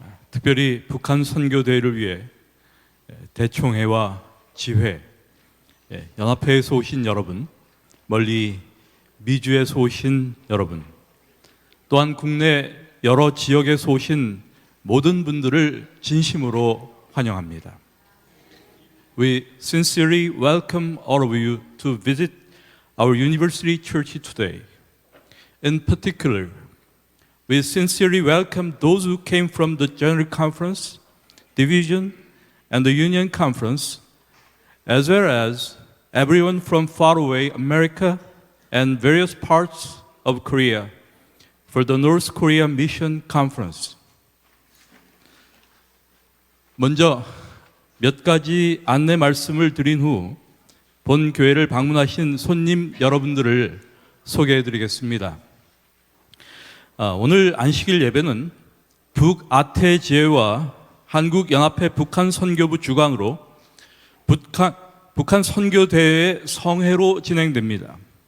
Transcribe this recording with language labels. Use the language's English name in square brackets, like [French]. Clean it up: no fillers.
[Korean] 특별히 북한 선교대회를 위해 대총회와 지회, 연합회에서 오신 여러분, 멀리 미주에서 오신 여러분, 또한 국내 여러 지역에서 오신 모든 분들을 진심으로 환영합니다. [English] We sincerely welcome all of you to visit our University Church today. In particular, we sincerely welcome those who came from the General Conference, Division, and the Union Conference, as well as everyone from far away America and various parts of Korea for the North Korea Mission Conference. [Korean] 먼저 몇 가지 안내 말씀을 드린 후 본 교회를 방문하신 손님 여러분들을 소개해 드리겠습니다. 오늘 안식일 예배는 북아태 지회와 한국연합회 북한 선교부 주관으로 북한 선교대회의 성회로 진행됩니다.